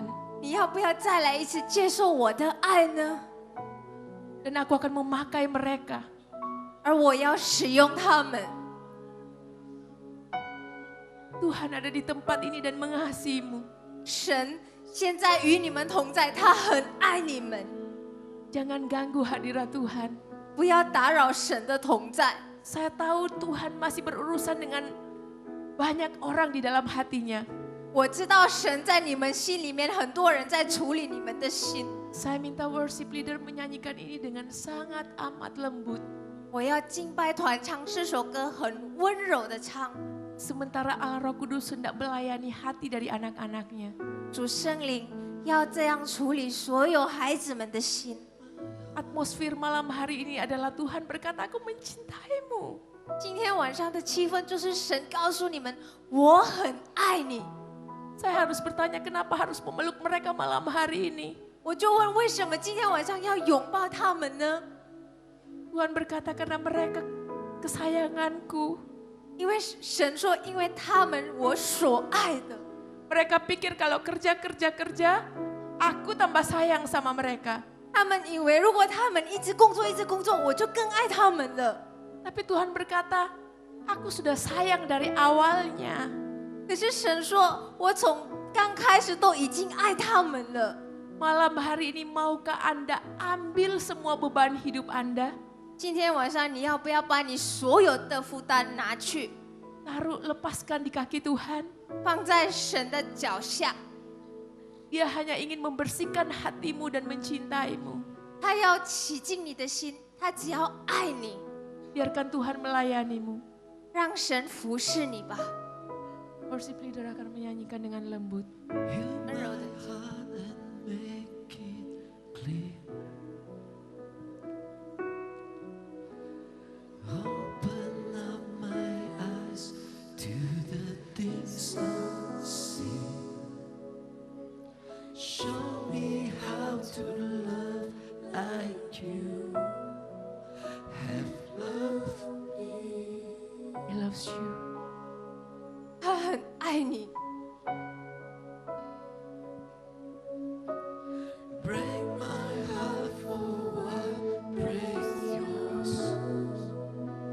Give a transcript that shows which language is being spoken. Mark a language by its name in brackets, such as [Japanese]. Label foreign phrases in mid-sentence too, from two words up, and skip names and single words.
[Chinese] 你要不要再来一次接受我的爱呢？ [Indonesian] Dan aku akan memakai mereka. [Chinese] 而我要使用他们。 [Indonesian] Tuhan ada di tempat ini dan mengasihimu. [Chinese] 神现在与你们同在，他很爱你们。 [Indonesian] Jangan ganggu hadirat Tuhan. [Chinese] 不要打扰神的同在。 [Indonesian] Saya tahu Tuhan masih berurusan dengan banyak orang di dalam hatinya. [Chinese] 我知道神在你们心里面，很多人在处理你们的心。 [Indonesian] Saya minta [English] worship leader [Indonesian] menyanyikan ini dengan sangat amat lembut. [Chinese] 我要敬拜团唱这首歌，很温柔的唱。 [Indonesian] Sementara Allah Roh Kudus hendak melayani hati dari anak-anaknya. [Chinese] 主圣灵要这样处理所有孩子们的心。 [Indonesian] Atmosfer malam hari ini adalah Tuhan berkata, aku mencintaimu. [Chinese] 今天晚上的气氛就是神告诉你们，我很爱你。 [Indonesian] Saya harus bertanya kenapa harus memeluk mereka malam hari ini. [Chinese] 我就问，为什么今天晚上要拥抱他们呢？ [Indonesian] Tuhan berkata karena mereka kesayanganku. [Chinese] 因为神说，因为他们我所爱的。 [Indonesian] Mereka pikir kalau kerja, aku tambah sayang sama mereka. [Chinese] 他们以为如果他们一直工作，我就更爱他们了。 [Indonesian] Tapi Tuhan berkata, aku sudah sayang dari awalnya. [Chinese] 可是神说，我从刚开始都已经爱他们了。 [Indonesian] Malam hari ini maukah Anda ambil semua beban hidup Anda? [Chinese] 今天晚上你要不要把你所有的负担拿去， [Indonesian] Taruh, lepaskan di kaki Tuhan. [Chinese] 放在神的脚下？ [Indonesian] Dia hanya ingin membersihkan hatimu dan mencintaimu. [Chinese] 他要洗净你的心，他只要爱你， [Indonesian] Biarkan Tuhan melayanimu. [Chinese] 让神服侍你吧， [English] Worship leader [Indonesian] akan menyanyikan dengan lembut. [Chinese] 温柔的。 [English] Make it clear. Open up my eyes to the things unseen. Show me how to love like you have loved me. He loves you. [Chinese] 他很爱你。 [English] Break my heart for what breaks yours.